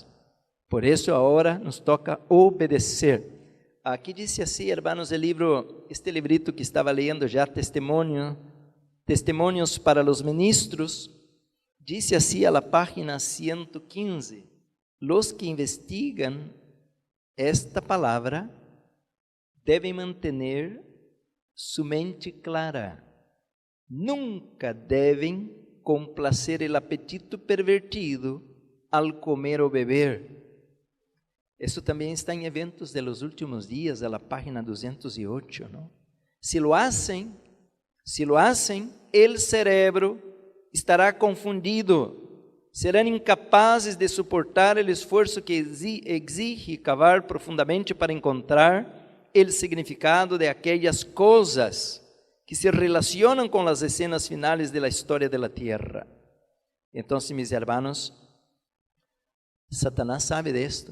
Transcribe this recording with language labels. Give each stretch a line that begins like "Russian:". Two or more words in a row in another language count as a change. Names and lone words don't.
Spanish: Por eso ahora nos toca obedecer. Aquí dice así, hermanos, el libro, este librito que estaba leyendo ya, Testimonios para los Ministros, dice así a la página 115, los que investigan esta
Portuguese: palavra deve manter sua mente clara. Nunca devem complacer o apetito pervertido
Spanish: al comer
Portuguese: ou beber. Isso também está em Eventos de los Últimos Días,
Spanish: a la página 208, ¿no? Si lo hacen, el cerebro estará confundido, serán
Portuguese: incapazes de suportar
Spanish: el esfuerzo que exige cavar profundamente para encontrar el significado de aquellas cosas que se relacionan con las escenas finales de la historia de la tierra. Entonces, mis hermanos, Satanás sabe de esto.